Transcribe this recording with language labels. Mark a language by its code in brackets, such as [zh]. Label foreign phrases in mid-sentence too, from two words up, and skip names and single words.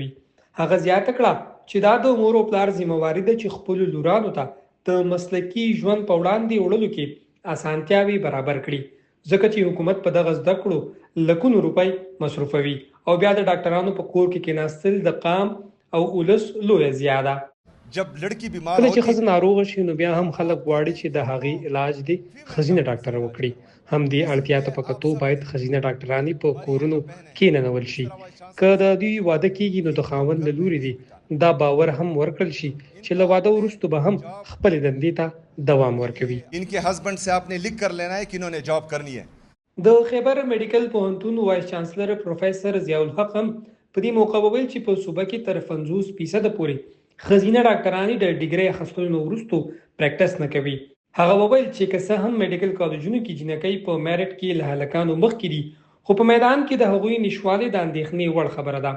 [ps] هغه زیاته کړه چې دا د مور او پلار ذمہواري ده چې خپلو لورانو ته د مسلکي ژوند په وړاندې وړلو کې اسانتیاوې برابر کړي ځکه چې حکومت په دغه زده کړو لکونو روپۍ مصرفوي او بیا د ډاکټرانو په کور کې کېناستل د قام او اولس لویه ضیاع ده. [ur] جب لڑکی بیمار [ps] کله چې ښځه ناروغه شي نو بیا هم خلک غواړي چې د هغې علاج دې ښځینه ډاکټره وکړي. همدې اړتیا ته په کتو باید ښځینه ډاکټرانې په کورونو کېننول شي. که د دوی واده کېږي نو د خاوند له لورې دي دا باور هم ورکړل شي چې له واده وروسته به هم خپلې دندې ته دوام ورکوي. [ur] ان کے ہسبینڈ سے آپ نے لکھ کر لینا ہے کہ انہوں نے جاب کرنی ہے. [ps] د خیبر میډیکل پوهنتون وایس چانسلر پروفیسر ضیاء الحق هم په دې موقع وویل چې په صوبه کې تر 50% پورې ښځینه ډاکټرانې د ډیګرۍ اخیستلو نه وروستو پریکټس نه کوي. هغه وویل چې که څه هم میډیکل کالجونو کې جنکۍ په میرټ کې له هلکانو مخکې دي خو په میدان کې د هغوی نشوالې د اندېښنې وړ خبره ده.